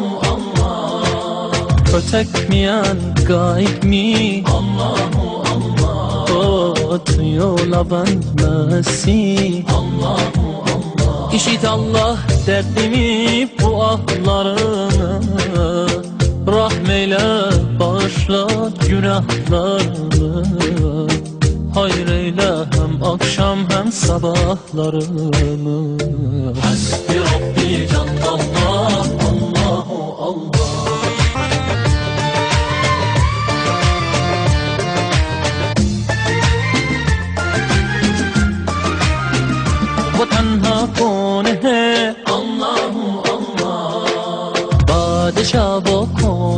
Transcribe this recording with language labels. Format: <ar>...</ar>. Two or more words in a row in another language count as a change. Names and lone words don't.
<en>Allah, protect me and guide me,</en> <ar>Allahu Allah,</ar> <en>oh, to your love and mercy,</en> <ar>Allahu Allah.</ar> <tr>İşit Allah derdimi, bu ahlarımı, rahmeyle bağışla günahlarımı, hayır eyle hem akşam hem sabahlarımı.</tr> <ar>Hasbi Rabbi Cennet, Allahu Allah.</ar> <ur>وہ تنہا کون ہے</ur> <ar>اللهُ الله,</ar> <ur>بادشاہ وہ</ur>